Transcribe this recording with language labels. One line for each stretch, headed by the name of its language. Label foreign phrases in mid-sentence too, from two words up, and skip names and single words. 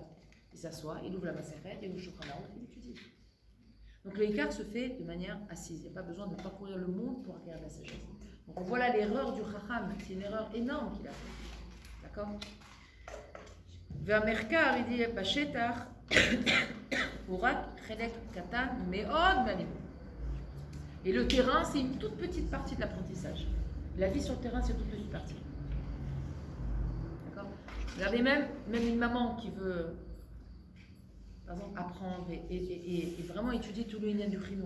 French: Il s'assoit, il ouvre la Maseret, il ouvre le Shulchan Aruch, il étudie. Donc l'écart se fait de manière assise. Il n'y a pas besoin de parcourir le monde pour acquérir la sagesse. Donc voilà l'erreur du Chacham, c'est une erreur énorme qu'il a faite. D'accord? והמחקר, il dit,
Hebrew: בשטח, הוא רק חלק קטן מאוד מהלימוד.
French: Et le terrain, c'est une toute petite partie de l'apprentissage. La vie sur le terrain, c'est une toute petite partie. D'accord? Regardez même une maman qui veut, par exemple, apprendre et vraiment étudier tout le lien du chino.